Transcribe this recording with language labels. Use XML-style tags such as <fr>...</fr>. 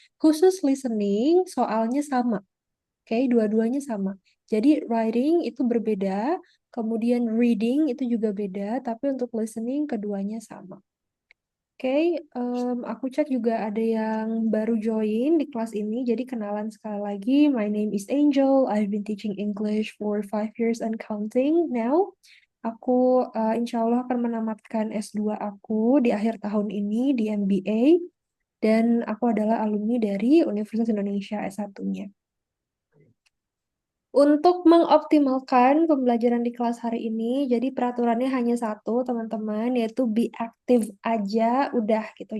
<id>Khusus listening, soalnya sama. Oke, dua-duanya sama. Jadi writing itu berbeda, kemudian reading itu juga beda, tapi untuk listening keduanya sama. Oke, aku cek juga ada yang baru join di kelas ini, jadi kenalan sekali lagi.</id> <en>My name is Angel. I've been teaching English for 5 years and counting now.</en> <id>Aku insya Allah akan menamatkan S2 aku di akhir tahun ini di MBA, dan aku adalah alumni dari Universitas Indonesia S1-nya. Untuk mengoptimalkan pembelajaran di kelas hari ini, jadi peraturannya hanya satu, teman-teman, yaitu be aktif aja, udah gitu.</id>